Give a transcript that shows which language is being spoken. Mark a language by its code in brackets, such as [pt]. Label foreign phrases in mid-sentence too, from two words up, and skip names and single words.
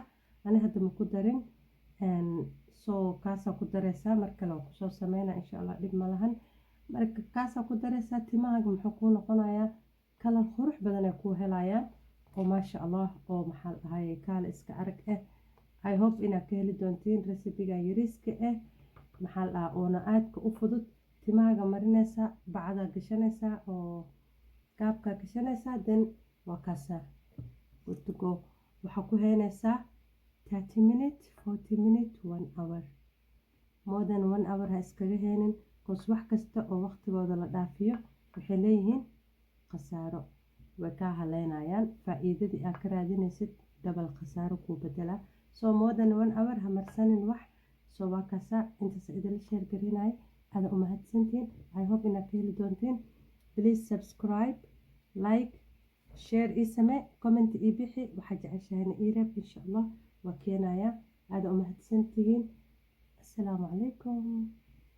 [so] Ani hadda ma ku darin soo kaasaa ku daraysaa, mar kale waan kusoo sameynaa [ar] إن شاء الله, [so] dhib ma lahan. Marka kaasaa ku daraysaa, timahaaga muxuu kuu noqonayaa kalar qurux badan ay kuu helayaan oo [ar] ما شاء الله, [so] oo maxaa la dhahay kaale iska arag ah. [en] I hope [so] inaad ka heli doontiin recipe-ga yariiska ah, maxaa la dhahaa oona aadka u fudud. Timahaaga marinaysaa, bacdaa gashanaysaa oo gaabkaa gashanaysaa, then waa kaasaa [en] good to go. [so] waxaa ku heynaysaa [en] 30 minutes 40 minutes 1 hour, more than 1 hour [so] ha iskaga heynin, cause wax kasta oo waqtigooda la dhaafiyo waxay leeyihiin khasaaro, way kaa haleynayaan. faa'iidadii aad ka raadinaysid dabal khasaaro kuu bedelaa. [en] So more than 1 hour [so] ha marsanin wax. So waa kaasaa intaas idinla sheer garinaya. aada u mahadsantiin. [en] I hope [so] inaad ka heli doontiin. [en] Please subscribe, like, share [so] ii samee, comment ii bixi, waxaa jeceshahayna ii reeb [ar] إن شاء الله [so] waa keenayaa. aada u mahadsantihiin. [ar] السلام عليكم.